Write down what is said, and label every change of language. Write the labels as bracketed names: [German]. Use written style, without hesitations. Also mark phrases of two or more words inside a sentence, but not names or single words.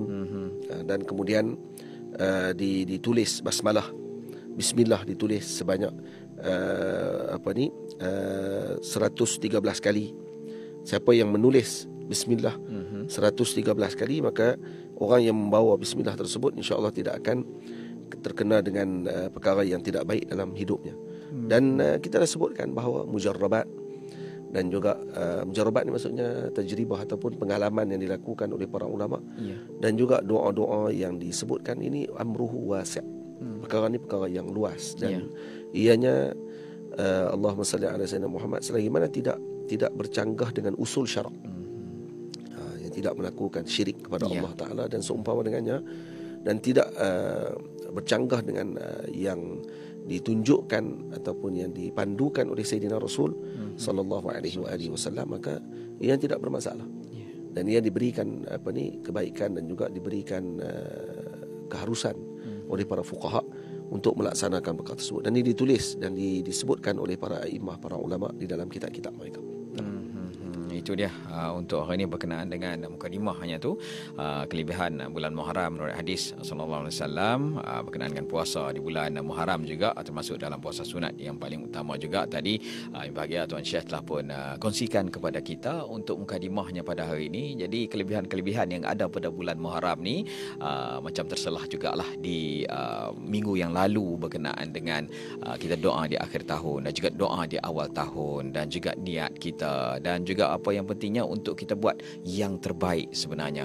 [Malay] Dan kemudian ditulis basmalah, bismillah ditulis sebanyak 113 kali. Siapa yang menulis bismillah 113 kali, maka orang yang membawa bismillah tersebut [Arabic] إن شاء الله [Malay] tidak akan terkena dengan perkara yang tidak baik dalam hidupnya. Dan kita dah sebutkan bahawa mujarrabat, dan juga mujarrabat ni maksudnya tajribah ataupun pengalaman yang dilakukan oleh para ulama, dan juga doa-doa yang disebutkan ini [Arabic] أمره واسع'. [Malay] Perkara ni perkara yang luas, dan ianya [Arabic] اللهم صل على سيدنا محمد, [Malay] selagi mana tidak bercanggah dengan usul syarak, yang tidak melakukan syirik kepada Allah Ta'ala dan seumpama dengannya, dan tidak bercanggah dengan yang ditunjukkan ataupun yang dipandukan oleh Sayyidina Rasul [Arabic] صلى الله عليه وسلم, [Malay] maka ia tidak bermasalah. Dan ia diberikan kebaikan dan juga diberikan keharusan oleh para fuqaha untuk melaksanakan perkara tersebut. Dan ini ditulis dan disebutkan oleh para imam, para ulama di dalam kitab-kitab mereka. Itu dia untuk hari ini berkenaan dengan mukadimahnya tu, kelebihan bulan Muharram menurut hadis [Arabic] صلى الله عليه وسلم, [Malay] berkenaan dengan puasa di bulan Muharram juga, termasuk dalam puasa sunat yang paling utama juga. Tadi bahagia Tuan Syekh telah pun kongsikan kepada kita untuk mukadimahnya pada hari ini. Jadi kelebihan-kelebihan yang ada pada bulan Muharram ni macam terselah jugalah di minggu yang lalu berkenaan dengan kita doa di akhir tahun dan juga doa di awal tahun, dan juga niat kita, dan juga apa yang pentingnya untuk kita buat yang terbaik sebenarnya.